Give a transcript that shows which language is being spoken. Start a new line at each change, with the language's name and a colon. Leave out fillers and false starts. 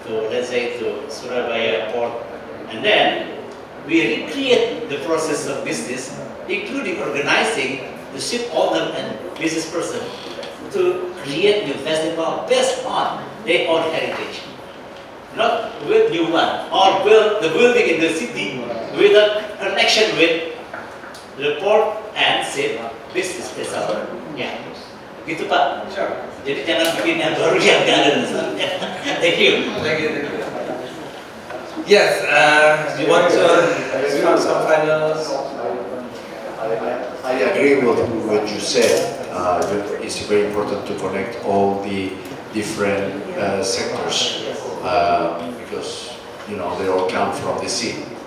English: let's say to Surabaya port, and then we recreate the process of business, including organizing the ship owner and business person to create new festival based on their own heritage. Not with new one, or build the building in the city with a connection with the port and ship business vessel.
Indonesian: Ya, gitu Pak.
English: Sure.
Indonesian: Jadi jangan bikin yang baru yang nggak ada.
English: Thank you. Yes, you want to have some final? I agree with what you said. It's very important to connect all the different sectors because they all come from the sea.